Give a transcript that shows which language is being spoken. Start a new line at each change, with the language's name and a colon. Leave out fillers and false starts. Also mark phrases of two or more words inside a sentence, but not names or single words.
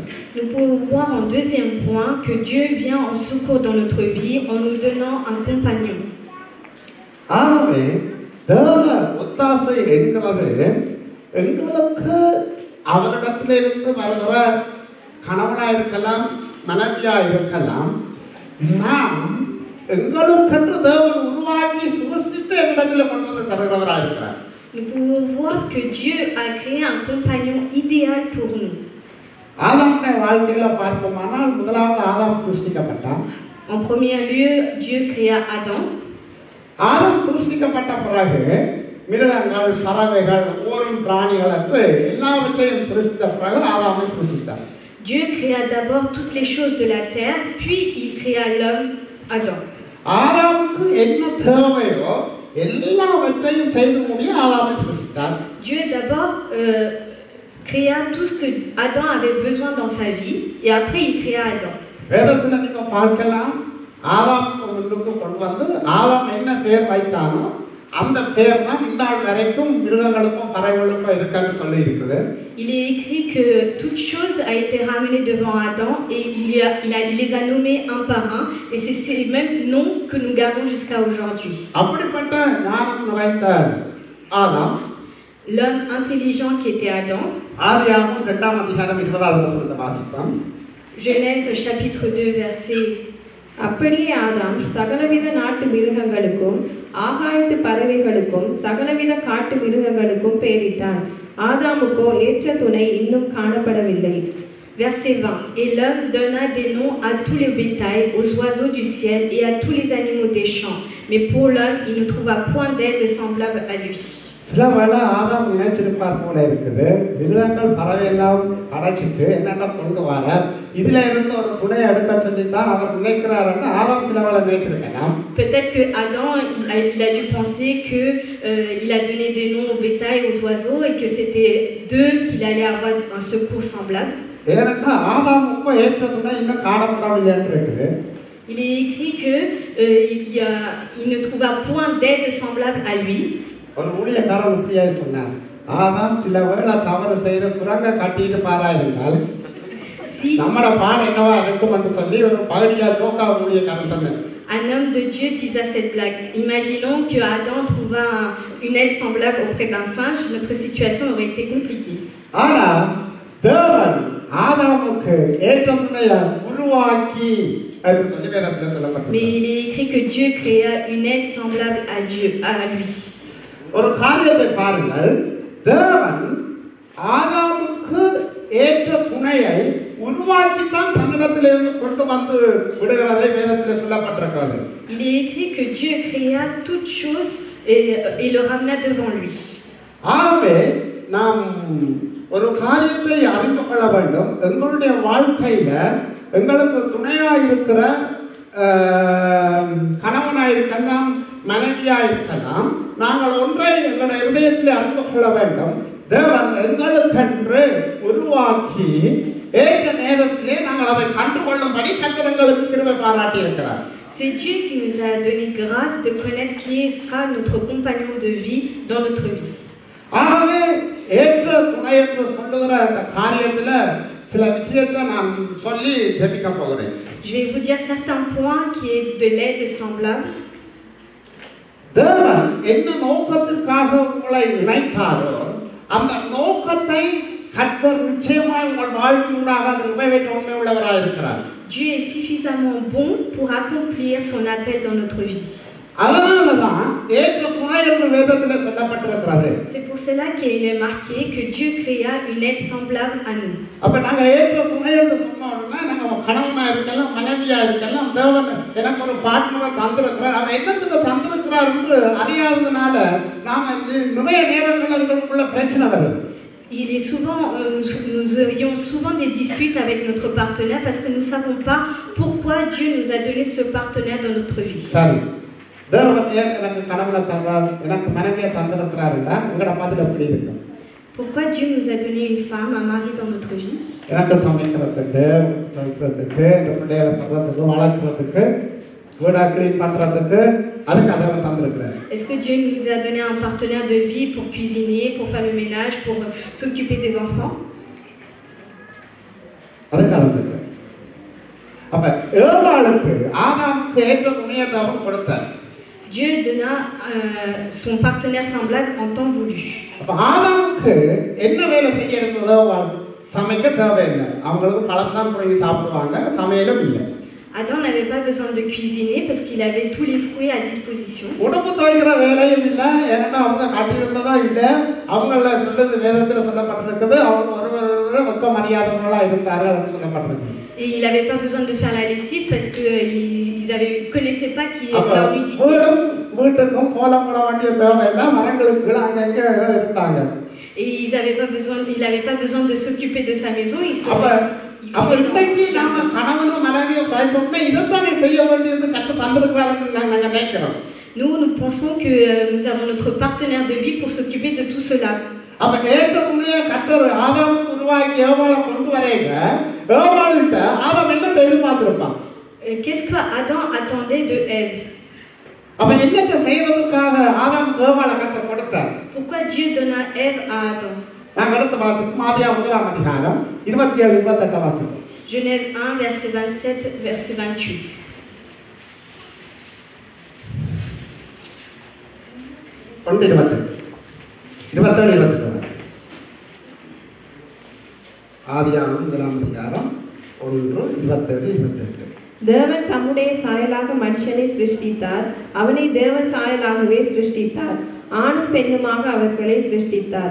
French: Nous pouvons voir en deuxième point que Dieu vient en secours dans notre vie en nous donnant un compagnon.
Tamil: ஆகவே தேவ ஒத்தாசை என்கிறது எங்களுக்கு அவரிடத்திலிருந்து வருகிற கணவனாக இருக்கலாம், மனைவியாக இருக்கலாம், நாம் எங்களுக்கென்று தேவன் உருவாக்கி சிருஷ்டித்து எங்களிடத்தில் கொண்டு வந்து தருகிறவராக இருக்கிறார்.
French: Nous pouvons voir que Dieu a créé un compagnon idéal pour nous.
Tamil: ஆதாமுடைய வாழ்க்கையில பார்ப்போமானால் முதலாவது ஆதாம் சிருஷ்டிக்கப்பட்டான்.
French: En premier lieu, Dieu créa Adam.
Tamil: ஆதாம் சிருஷ்டிக்கப்பட்ட பிறகு மிருகங்கள், பறவைகள், ஊரும் பிராணிகள் என்று எல்லாவற்றையும் சிருஷ்டித்த பிறகு ஆதாமை சிருஷ்டித்தார்.
French: Dieu créa d'abord toutes les choses de la terre, puis il créa l'homme, Adam.
Tamil: ஆதாமுக்கு என்ன தேவையோ எல்லாவற்றையும் செய்து முடிய ஆதாமை சிருஷ்டித்தார்.
French: Dieu d'abord créa tout ce que Adam avait besoin dans sa vie, et après il créa Adam.
Tamil: வேதத்தில் நீங்க பார்க்கலாம், ஆதாம் முன்னுக்கு கொண்டு வந்து ஆதாம் என்ன பெயர் வைத்தானோ அந்த பெயர் தான் இந்நாள் வரைக்கும் மிருகங்களுக்கும் பறவைகளுக்கும் இருக்குன்னு சொல்லி இருக்குது.
French: Il est écrit que toute chose a été ramenée devant Adam et il les a nommés un par un, et c'est ces mêmes noms que nous gardons jusqu'à aujourd'hui.
Tamil: அப்படிப்பட்ட ஞானம் நிறைந்த ஆதாம்,
French: l'homme intelligent qui était Adam.
Tamil: ஆதியாகமம் 2ஆம் அதிகாரம் 20வது வசனத்தை வாசிப்போம்.
French: Genèse chapitre 2 verset.
Tamil: அப்படியே ஆதாம் சகலவித நாட்டு மிருகங்களுக்கும் ஆகாயத்து பறவைகளுக்கும் சகலவித காட்டு மிருகங்களுக்கும் பெயரிட்டான். ஆதாமுக்கோ ஏற்ற துணை இன்னும் காணப்படவில்லை.
French: Verset 20. Et l'homme donna des noms à tous les bétails, aux oiseaux du ciel et à tous les animaux des champs. Mais pour l'homme, il ne trouva point d'aide semblable à lui.
Tamil: சில வேளை ஆதாம் நினைச்சிருப்பார் போல இருக்குது, மிருகங்கள் பறவை எல்லாம் அடைச்சிட்டு என்னென்ன கொண்டு வர இதுல இருந்து ஒரு துணை எடுக்க சொல்லித்தான் அவர் நினைக்கிறார். ஆதாம் சில வேளை நினைச்சிருக்கலாம்.
French: Peut-être que Adam il a dû penser que il a donné des noms aux bétails, aux oiseaux, et que c'était d'eux qu'il allait avoir un secours semblable.
Tamil: ஏன்னா ஆதாமுக்கு ஏற்ற துணை இன்னும் காணப்படவில்லைன்னு இருக்குது.
French: Il est écrit que il ne trouva point d'aide semblable à lui.
Tamil: ஒரு ஊழியக்காரர் இப்படியாய் சொன்னார், ஆதாம் சில வேளை தவறு செய்த குரங்க கட்டிட்டு பாராயிருந்தால் நம்மட பாடம் என்னவா இருக்கும் என்று சொல்லி ஒரு பகுதியா ஜோக்கா ஊழியக்காரன் சொன்னார்.
French: Un homme de Dieu disait cette blague. Imaginons que Adam trouva une aide semblable auprès d'un singe, notre situation aurait été compliquée.
Tamil: ஆனா தேவன் ஆதாமுக்கு ஏற்ற துணையை உருவாக்கி என்று சொல்லி வேதத்தில் சொல்லப்பட்டது.
French: Mais il est écrit que Dieu créa une aide semblable à Dieu, à lui.
Tamil: ஒரு காரியத்தை பாருங்கள், தேவன் ஆதாமுக்கு ஏற்ற துணையை உருவாக்கித்தான் தன்னிடத்திலிருந்து கொண்டு வந்து விடுகிறதை வேதத்தில் சொல்லப்பட்டிருக்கிறது.
French: Il est écrit que Dieu créa toutes choses et le ramena devant lui.
Tamil: ஆகவே நாம் ஒரு காரியத்தை அறிந்து கொள்ள வேண்டும். எங்களுடைய வாழ்க்கையில எங்களுக்கு துணையாக இருக்கிற கணவனாக இருக்கலாம், மனைவியாக இருக்கலாம், நாங்கள் ஒன்றை எங்களுடைய இதயத்தில் அறிந்து கொள்ள வேண்டும். தேவன் எங்களுக்கென்று உருவாக்கி ஏற்ற நேரத்திலே நாங்கள் அதை கண்டுகொள்ளும்படி கர்த்தர் எங்களுக்கு கிருபை பாராட்டி இருக்கிறார்.
French: C'est Dieu qui nous a donné grâce de connaître qui sera notre compagnon de vie dans notre vie.
Tamil: ஆகவே ஏற்ற துணை என்று சொல்லுகிற அந்த காரியத்துல சில விஷயத்தை நான் சொல்லி ஜெபிக்க போகிறேன்.
French: Je vais vous dire certains points qui est de l'aide semblable.
Tamil: தேவன் என்ன நோக்கத்திற்காக உங்களை இணைத்தாரோ அந்த நோக்கத்தை கர்த்தர் நிச்சயமாய் உங்கள் வாழ்க்கையூடாக அதை நிறைவேற்ற உண்மை உள்ளவராக இருக்கிறார்.
French: Dieu est suffisamment bon pour accomplir son appel dans notre vie.
Tamil: அதனாலதான் ஏற்ற துணை என்று வேதத்தில் சொல்லப்பட்டிருக்கிறது.
French: C'est pour cela qu'il est marqué que Dieu créa une aide semblable à nous.
Tamil: அப்ப நாங்க ஏற்ற துணை என்று சொன்னோம்னா நாங்க கணவனா இருக்கலாம், மனைவியா இருக்கலாம், தேவன் எனக்கு ஒரு பார்ட்னரை தந்திருக்கிறார், அவர் என்னத்துக்கு தந்திருக்கிறார் என்று அறியாததுனால நாம நிறைய நேரங்கள் எங்களுக்குள்ள பிரச்சனை வருது.
French: Il est souvent, nous aurions souvent des disputes avec notre partenaire parce que nous ne savons pas pourquoi Dieu nous a donné ce partenaire dans notre vie.
Tamil: சரி, தேவன் ஏன் எனக்கு கணவனை தந்தார், எனக்கு மனைவியை தந்திருக்கிறாருன்னா உங்களோட பதில் எப்படி இருக்கும்?
French: Pourquoi Dieu nous a donné une femme, un mari dans notre vie?
Tamil: எனக்கு சமைக்கிறதுக்கு, துவைக்கிறதுக்கு, இந்த பிள்ளைகளை பண்றதுக்கு, வளர்க்குறதுக்கு, வீடை கிளீன் பண்றதுக்கு அதுக்கு அதை தந்திருக்கிறார்.
French: Est-ce que Dieu nous a donné un partenaire de vie pour cuisiner, pour faire le ménage, pour s'occuper des enfants?
Tamil: அதுக்கு தந்திருக்கிறார். அப்ப ஏவாளுக்கு ஆதாமுக்கு ஏற்ற துணையை தேவன் கொடுத்தார்.
French: Dieu donna son partenaire semblable en temps voulu.
Tamil: அப்ப ஆதாமுக்கு என்ன வேலை செய்ய இருந்ததோ சமைக்க தேவையில்லை, அவங்களுக்கு பழம்தான் போய் சாப்பிடுவாங்க, சமையலும் இல்லை.
French: Adam n'avait pas besoin de cuisiner parce qu'il avait tous les fruits à disposition.
Tamil: உடம்பு துவைக்கிற வேலையும் இல்லை, ஏன்னா அவங்க காட்டியிருந்ததா இல்லை, அவங்கள சொல்றது வேதத்தில் சொல்லப்பட்டிருக்குது, அவங்க ஒருவரோட வெக்க மரியாதைகளா இருந்தார்கள் என்று சொல்லப்பட்டிருக்கு.
French: Et il n'avait pas besoin de faire la lessive parce qu'ils ne connaissaient pas leur nudité.
Tamil: வீட்டுக்கும் கோலம் போட வேண்டிய தேவையில்லை, மரங்களுக்கு அங்கங்கே இருந்தாங்க.
French: Et il n'avait pas besoin de s'occuper de sa maison.
Tamil: அப்ப இன்னைக்கு நாம கணவனும் மனைவியும் சொன்னா இதைத்தானே செய்ய வேண்டியது கற்று தந்திருக்கிறாருன்னு நாங்க நினைக்கிறோம்.
French: Nous pensons que nous avons notre partenaire de vie pour s'occuper de tout cela.
Tamil: அப்ப ஏற்ற துணையை கர்த்தர் ஆதாமுக்கு உருவாக்கி ஏவாளை கொண்டு வரேங்க, ஏவாள்கிட்ட ஆதாம் என்ன எதிர்பார்த்திருப்பான்?
French: Qu'est-ce que Adam attendait de Ève?
Tamil: அப்ப என்னத்தை செய்யறதுக்காக ஆதாமுக்கு ஏவாளை கர்த்தர் கொடுத்தார்?
French: Pourquoi Dieu donna Ève à Adam?
Tamil: நாங்க அடுத்த வாசிப்போம், ஆதியாகமம் 1ஆம் அதிகாரம் 27-28 வாசிப்போம்.
French: Genèse 1 verset 27 verset 28.
Tamil: ஆதியாகமம் 1ஆம் அதிகாரம் 1:27-28. தேவன் தம்முடைய சாயலாக மனுஷனை சிருஷ்டித்தார், அவனை தேவ சாயலாகவே சிருஷ்டித்தார், ஆணும் பெண்ணுமாக அவர்களை சிருஷ்டித்தார்.